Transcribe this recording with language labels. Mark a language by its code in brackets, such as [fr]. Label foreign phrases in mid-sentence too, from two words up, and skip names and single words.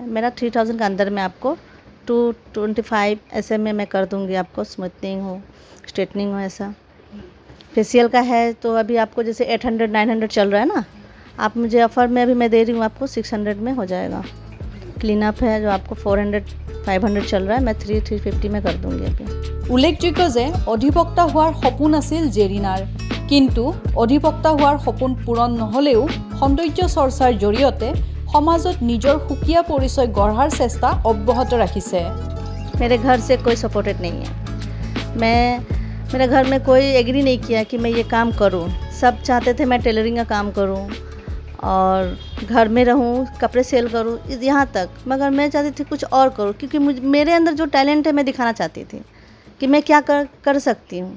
[hi] मेरा 3000 के अंदर में आपको 225 ऐसे में मैं कर दूंगी आपको। स्मूथनिंग हो, स्ट्रेटनिंग हो, ऐसा। फेशियल का है तो अभी आपको जैसे 800-900 चल रहा है ना, आप मुझे ऑफ़र में अभी मैं दे रही हूँ आपको 600 में हो जाएगा। क्लीनअप है जो आपको 400-500 चल रहा है, मैं 350 में कर दूँगी अभी। [as] উল্লেখযোগ্য যে অধিবক্তা হোৱাৰ সপোন আছিল জেৰিনাৰ, কিন্তু অধিবক্তা হোৱাৰ সপোন পূৰণ নহ'লেও সৌন্দৰ্য চৰ্চাৰ জৰিয়তে সমাজত নিজৰ সুকীয়া পৰিচয় গঢ়াৰ চেষ্টা অব্যাহত ৰাখিছে। [hi] मेरे घर से कोई सपोर्टेड नहीं है। मेरे घर में कोई एग्री नहीं किया कि मैं ये काम करूं। सब चाहते थे मैं टेलरिंग का काम करूं और घर में रहूं, कपड़े सेल करूं, यहाँ तक। मगर मैं चाहती थी कुछ और करूं, क्योंकि मेरे अंदर जो टैलेंट है मैं दिखाना चाहती थी कि मैं क्या कर सकती हूँ।